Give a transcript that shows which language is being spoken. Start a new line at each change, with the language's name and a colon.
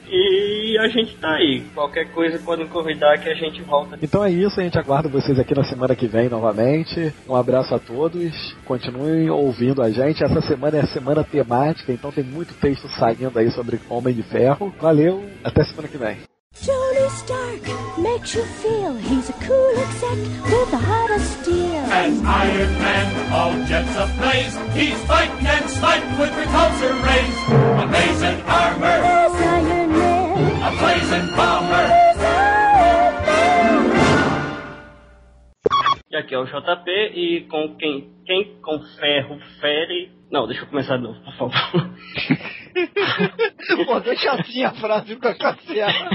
Portuguese: E a gente tá aí. Qualquer coisa podem convidar que a gente volta. Então é isso, a gente aguarda vocês aqui na semana que vem novamente. Um abraço a todos. Continuem ouvindo a gente. Essa semana é a semana temática, então tem muito texto saindo aí sobre Homem de Ferro. Valeu, até semana que vem.
English: Tony Stark makes you feel he's a cool exec with a heart of steel. An Iron Man, all jets ablaze, he's fighting and sniping with repulsor rays. Amazing armor, he's Iron Man. A blazing bomber, he's
Portuguese: Iron Man. E aqui é o JP, e com quem com ferro fere... Não, deixa eu começar de novo, por favor. Pô, deixa assim a frase com a cacera.